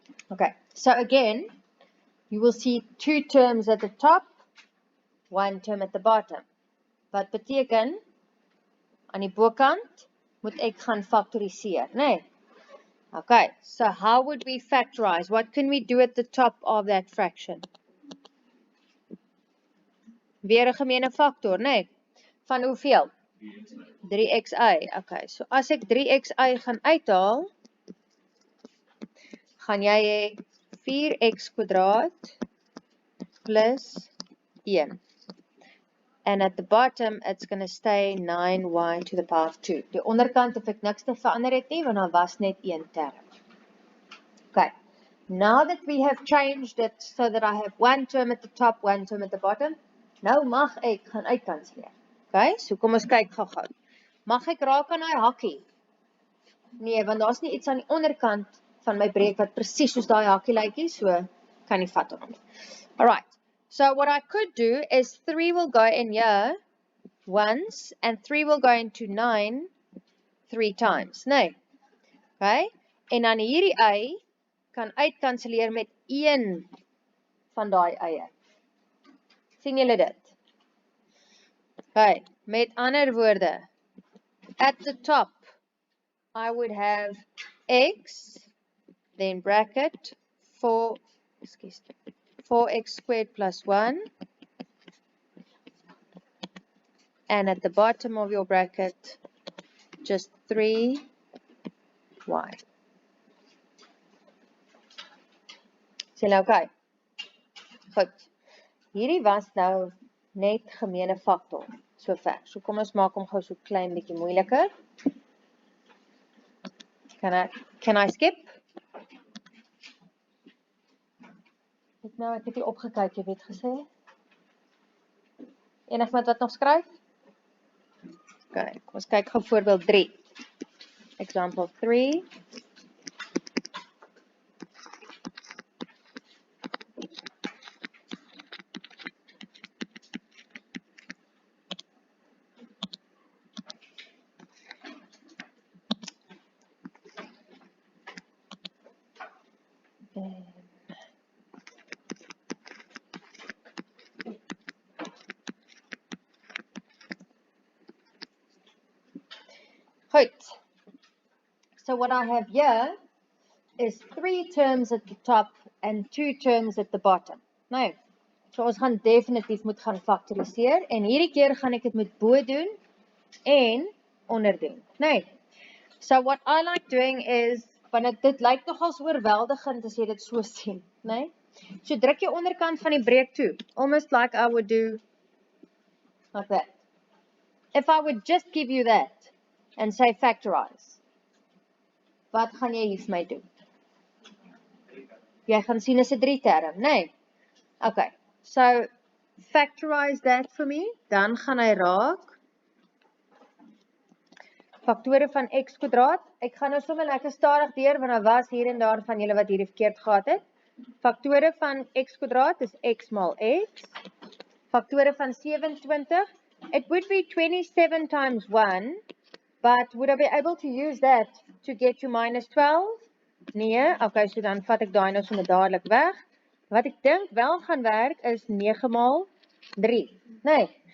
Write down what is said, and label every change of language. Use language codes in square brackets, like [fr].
[en] Okay, so again, you will see 2 terms at the top, 1 term at the bottom. [af] Wat beteken, aan die bokant, moet ek gaan factoriseer, nee? [en] Okay, so how would we factorize? What can we do at the top of that fraction? [af] Weer 'n gemene factor, nee? Van hoeveel? 3xi. Okay, so as ek 3xi gaan uithaal, gaan jy hê 4x kwadraat plus 1. [en] And at the bottom, it's going to stay 9y to the power of 2. [af] Die onderkant hoef ek niks te verander het nie, want daar was net 1 term. [en] Okay, now that we have changed it so that I have 1 term at the top, 1 term at the bottom, [af] nou mag ek gaan uitkanselleer. Okay, so kom ons kyk gou-gou. Mag ek raak aan daai hakkie? Nee, want daar's nie iets aan die onderkant van my breek wat presies soos daai hakkie lyk nie, so kan nie vat hom nie. [en] Alright, so what I could do is 3 will go in here once and 3 will go into 9 3 times, nee. [af] Okay, en dan hierdie y kan uitkanselleer met 1 van daai eie. Sien julle dit? [en] Okay, [af] met ander woorde, [en] at the top, I would have x, then bracket 4x squared plus 1, and at the bottom of your bracket, just 3y. [af] Sien nou, okay. Goed. Hierdie was nou net gemene factor, so ver. So kom ons maak hom gou so klein bietjie moeiliker. [en] Can I skip? [af] Ek het nie opgekyk, jy het gesê. Enigiemand wat nog skryf? Okay, kom ons kyk gou voorbeeld 3. Example 3. Goed. [en] So what I have here is 3 terms at the top and 2 terms at the bottom. [af] Nou, so ons gaan definitief moet gaan factoriseer en hierdie keer gaan ek dit met bo doen en onder doen. Nou, [en] so what I like doing is, [af] want dit lyk nogals oorweldigend as jy dit so sien, né? So druk jy onderkant van die breek toe, [en] almost like I would do like that. If I would just give you that and say factorize, [af] wat gaan jy hier vir my doen? Jy gaan sien is 'n 3 term, né? Okay, [en] so factorize that for me, [af] dan gaan hy raak faktore van x kwadraat. Ek gaan nou sommer lekker stadig deur, want daar was hier en daar van julle wat hierdie verkeerd gehad het. Faktore van x kwadraat is x maal x. Faktore van 27, [en] it would be 27 times 1, but would I be able to use that to get to minus 12? [af] Nee, okay, so dan vat ek daai nou sommer dadelik weg. Wat ek dink wel gaan werk is 9 maal 3. Nee.